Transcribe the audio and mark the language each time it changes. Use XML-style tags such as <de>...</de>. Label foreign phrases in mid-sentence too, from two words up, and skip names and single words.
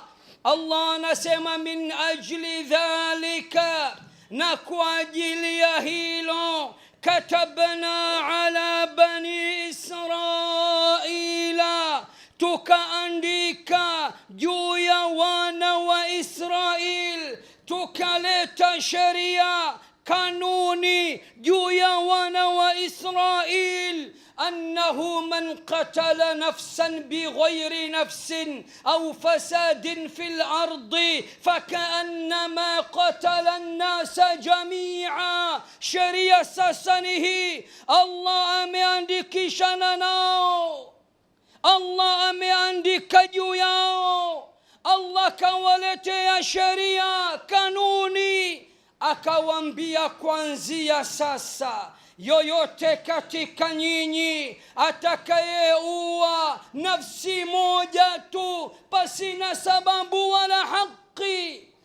<sw>Allah anasema</sw> <ar>من أجل ذلك,</ar> <sw>na kwa ajili ya hilo,</sw> <ar>كتبنا على بني</ar> <sw>Israila, tukaandika juu ya wana wa Israil, tukaleta sheria kanuni juu ya wana wa Israil,</sw> <ar>أنه من قتل نفسا بغير نفس أو فساد في الأرض فكأنما قتل الناس جميعا. شريعة ساسنه الله</ar> <sw>ameandikisha nao, Allah ameandika juu yao. Allah kawaletea sheria kanuni, akawaambia kuanzia sasa, yoyote katika nyinyi atakayeua nafsi moja tu pasina sababu wala haki,</sw>